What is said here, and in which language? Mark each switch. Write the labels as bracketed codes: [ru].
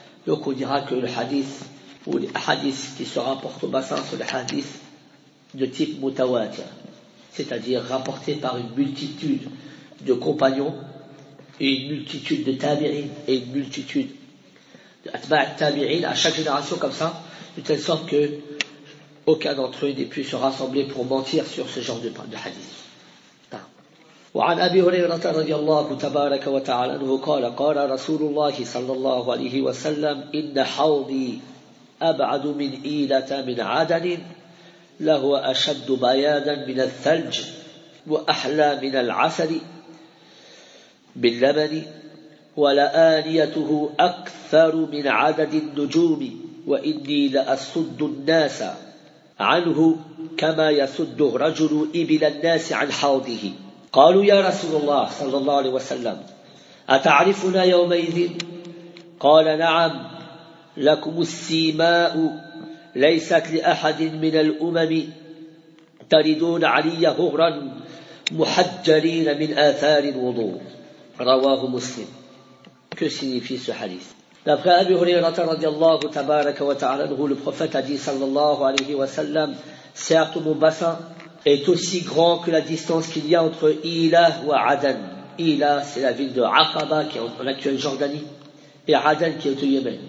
[fr] Donc on dira que le hadith ou les hadiths qui se rapportent au bassin sont des hadiths de type mutawatir, c'est-à-dire rapportés par une multitude de compagnons, une multitude de tabi'in et une multitude de atba' tabi'in à chaque génération comme ça, de telle sorte que aucun d'entre eux n'ait pu se rassembler pour mentir sur ce genre de hadith. [ar] وعن أبي هريرة رضي الله تبارك وتعالى أنه قال قال رسول الله صلى الله عليه وسلم إن حوضي أبعد من إيلة من عدن لهو أشد بيادا من الثلج وأحلى من العسل باللبن ولآنيته أكثر من عدد النجوم وإني لأصد الناس عنه كما يصده رجل إبل الناس عن حوضه قالوا يا رسول الله صلى الله عليه وسلم أتعرفنا يومئذ؟ قال نعم لكم السيماء ليست لأحد من الأمم تردون علي هغرا محجرين من آثار الوضوء رواه مسلم. [fr] Que signifie ce hadith? D'après Abu Huraira [ar] رضي الله تبارك وتعالى عنه, [fr] le prophète a dit [ar] صلى الله عليه وسلم, [fr] certes mon bassin est aussi grand que la distance qu'il y a entre Ila ou Aden. Ila, c'est la ville de Aqaba, qui est en actuelle Jordanie, et Aden, qui est au Yémen.